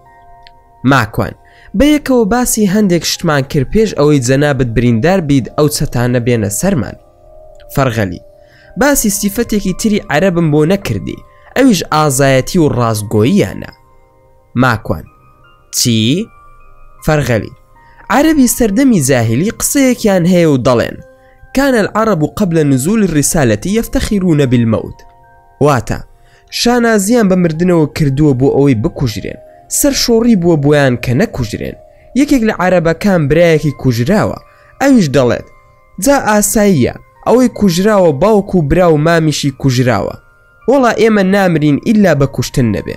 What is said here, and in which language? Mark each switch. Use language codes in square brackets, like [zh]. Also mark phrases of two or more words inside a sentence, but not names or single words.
[ckb] ماکوان: بەیەکەوە باسی هەندێک شتمان کرد پێش ئەوەی جەنابەت بریندار بیت ئەو چەتانە بێنە سەرمان. فەرغەلی: باسی سیفەتێکی تری عەرەبم بۆ نەکردی، ئەویش ئازایەتی و ڕاستگۆییانە. ماکوان: چی؟ فەرغەلی: عەرەبی سەردەمی جاهلی قسەیەکیان هەیە و دەڵێن: [ar] كان العرب قبل نزول الرسالة يفتخرون بالموت، [ckb] واتە شانازیان بە مردنەوە کردووە بۆ ئەوەی بکوژرێن، سەر شۆڕی بووە بۆیان کە نەکوژرێن. یەکێک لە عەرەبەکان برایەکی کوژراوە، ئەویش دەڵێت: جا ئاساییە، ئەوەی کوژراوە باوکو و برا و مامیشی کوژراوە، وەڵا ئێمە نامرین ئیلا بە کوشتن نەبێ.